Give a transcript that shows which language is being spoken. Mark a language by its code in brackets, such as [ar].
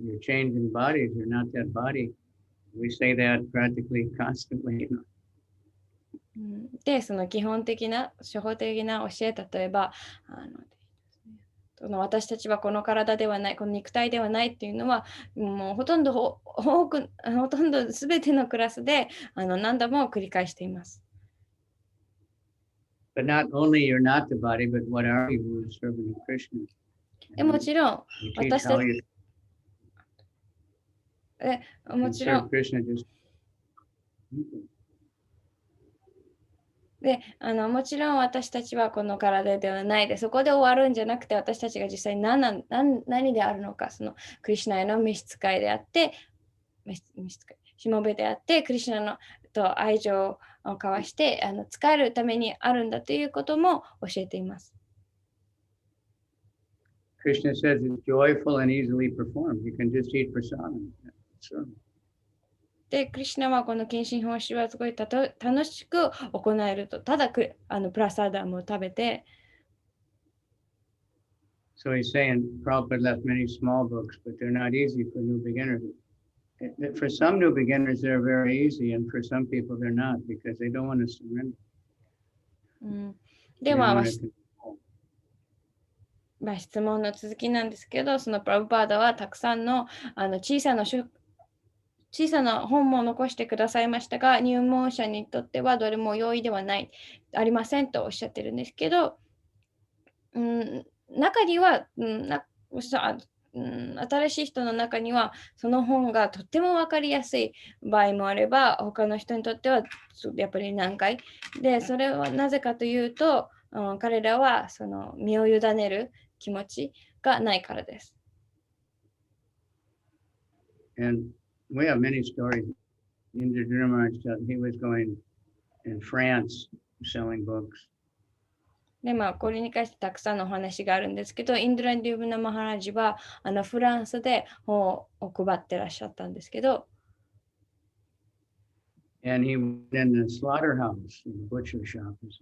[en] You're changing bodies, you're not that body. We say that practically constantly. [ja] で、その基本的な初歩的な教え、例えば私たちはこの体ではない、この肉体ではないっていうのはもうほとんど全てのクラスで何度も繰り返しています。 [en] But not only you're not the body, but what are you? You're serving Krishna. [ja] もちろん私たちもちろんもちろん私たちはこの体ではないで、そこで終わるんじゃなくて、私たちが実際に何であるのか、そのクリシュナへの召使いであって、しもべであって、クリシュナのと愛情を交わして使えるためにあるんだということも教えています。 [en] Krishna says it's joyful and easily performed. You can just eat prasadam. [ja] で、クリシュナはこの献身奉仕はすごい楽しく行えると。ただプラサダムを食べて。 [en] So he's saying Prabhupada left many small books, but they're not easy for new beginners. For some new beginners, they're very easy, and for some people, they're not because they don't want to surrender. [ja] で [en] They [ja] は、 [en] want to control. [ja] 質問の続きなんですけど、そのプラブパーダはたくさんの、小さな本も残してくださいましたが、入門者にとってはどれも容易ではない、ありませんとおっしゃってるんですけど、中には、新しい人の中にはその本がとっても分かりやすい場合もあれば、他の人にとってはやっぱり難解で、それはなぜかというと、彼らはその身を委ねる気持ちがないからです。 [en] And we have many stories. Indra Dhirmaraj, he was going in France selling books. [ja] で、これに関してたくさんのお話があるんですけど、インドラ・デューブナ・マハラジはフランスで本を配ってらっしゃったんですけど、 [en] And he went in the slaughterhouse, in the butcher shop.